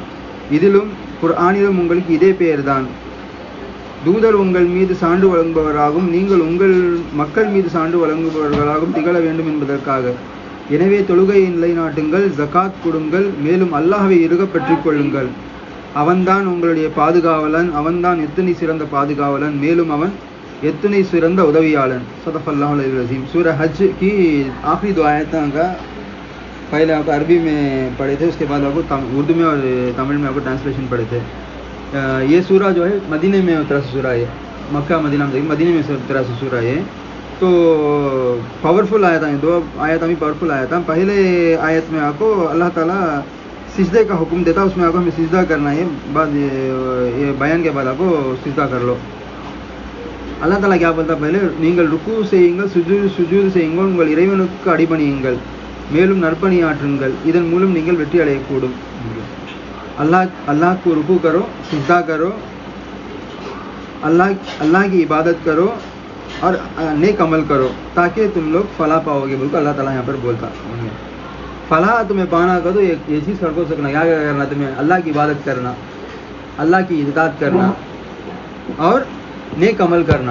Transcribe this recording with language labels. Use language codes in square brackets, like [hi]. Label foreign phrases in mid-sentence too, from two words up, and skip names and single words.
[ta] இதிலும் குர்ஆனிலும் உங்களுக்கு இதே பெயர்தான். தூதர் உங்கள் மீது சான்று வழங்குபவராகவும் நீங்கள் உங்கள் மக்கள் மீது சான்று வழங்குபவர்களாகவும் திகழ வேண்டும் என்பதற்காக. எனவே தொழுகையை நிலைநாட்டுங்கள், ஜகாத் கொடுங்கள், மேலும் அல்லாஹ்வை இறுகப் பற்றிக் கொள்ளுங்கள். அவன்தான் உங்களுடைய பாதுகாவலன், அவன்தான் எத்தனை சிறந்த பாதுகாவலன், மேலும் அவன் எத்தனை சிறந்த உதவியாளன். [ar] صدق الله عليه وسلم. [ur] سورہ حج کی آخری دو آیتوں کا پہلے آپکو عربی میں پڑھے تھے، اسکے بعد آپکو اردو میں اور تمل میں آپکو ٹرانسلیشن پڑھے تھے. یہ سورہ جو ہے مدینے میں اترا سا سورہ ہے، مکہ مدینہ میں مدینے میں اترا سا سورہ ہے. تو پاورفل آیت ہے، دو آیت بھی پاورفل آیت ہے. پہلے آیت میں آپکو اللہ تعالیٰ سجدے کا حکم دیتا، اسمیں آپکو ہمیں سجدہ کرنا ہے. بعد یہ بیان کے بعد آپکو سجدہ کر لو. [ta] அல்லாஹ் தஆலா [ur] کیا بولتا، پہلے [ta] நீங்கள் ருக்கு செய்யுங்கள், சுஜூது செய்யுங்கள், உங்கள் இறைவனுக்கு அடிபணியுங்கள், மேலும் நற்பணியாற்றுங்கள், இதன் மூலம் நீங்கள் வெற்றி அடையக்கூடும். [ur] اللہ کو رکوع کرو، سجدہ کرو اللہ کی عبادت کرو اور نیک عمل کرو تاکہ تم لوگ فلاح پاؤ گے بول کر اللہ تعالیٰ یہاں پر بولتا. فلاح تمہیں پانا کا تو یہ چیز کر سکنا کیا کرنا تمہیں اللہ کی عبادت کرنا, اللہ کی اطاعت کرنا اور نیک عمل کرنا.